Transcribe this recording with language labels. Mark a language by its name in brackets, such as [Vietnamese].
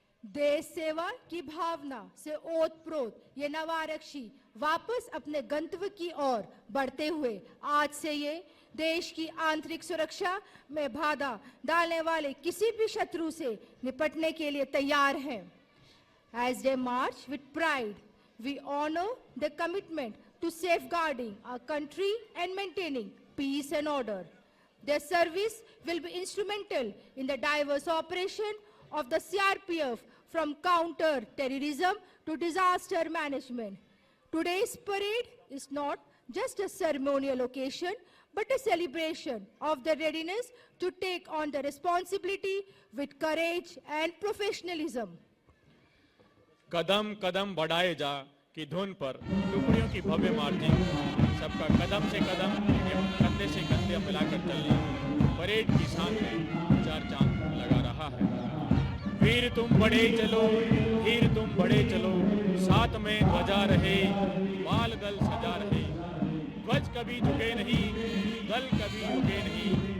[Hindi] देश सेवा की भावना से ओतप्रोत ये नवारक्षी वापस अपने गंतव्य की ओर बढ़ते हुए आज से ये देश की आंतरिक सुरक्षा में बाधा डालने वाले किसी भी शत्रु से निपटने के लिए तैयार हैं। [English] As they march with pride, we honor the commitment to safeguarding our country and maintaining peace and order. Their service will be instrumental in the diverse operation of the CRPF from counter-terrorism to disaster management. Today's parade is not just a ceremonial occasion, but a celebration of their readiness to take on the responsibility with courage and professionalism. [Hindi] कदम कदम बढ़ाए जा की धुन पर टुकड़ियों की भव्य marching, सबका कदम से कदम एवं कंधे से कंधे मिलाकर चलना परेड की शान में चार चांद लगा रहा है। वीर तुम बढ़े चलो, वीर तुम बढ़े चलो, साथ में ध्वजा रहे, बाल दल सजा रहे, ध्वज कभी झुके नहीं, दल कभी रुके नहीं।